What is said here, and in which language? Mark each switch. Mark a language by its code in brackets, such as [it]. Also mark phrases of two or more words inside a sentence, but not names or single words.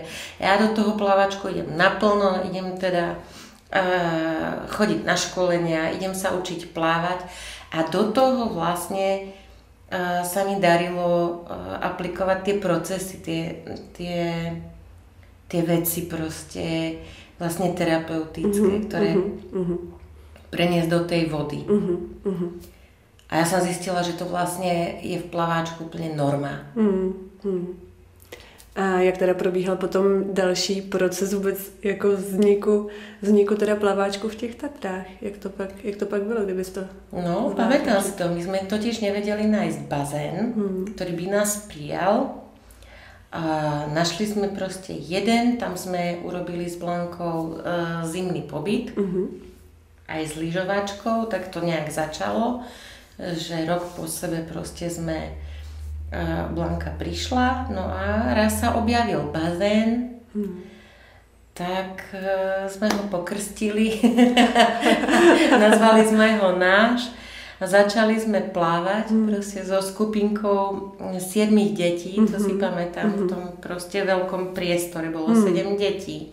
[sk] Ja do toho plaváčku idem naplno, idem teda chodiť na školenia, idem sa učiť plávať a do toho vlastne sa mi darilo aplikovať tie procesy, tie veci proste vlastne terapeutické, ktoré preniesť do tej vody. A ja som zistila, že to vlastne je v plaváčku úplne norma. [cs] A jak teda probíhal potom další proces vůbec jako vzniku teda plaváčku v těch Tatrách? Jak to pak bylo, kdybys to... [sk] No, pamätám si to. My sme totiž nevedeli nájsť bazén, ktorý by nás prijal. A našli sme proste jeden, tam sme urobili s Blankou zimný pobyt. Aj s lyžovačkou, tak to nejak začalo, že rok po sebe proste Blanka prišla, no a raz sa objavil bazén, tak sme ho pokrstili, nazvali sme ho náš a začali sme plávať proste so skupinkou 7 detí, to si pamätám, v tom proste veľkom priestore bolo 7 detí.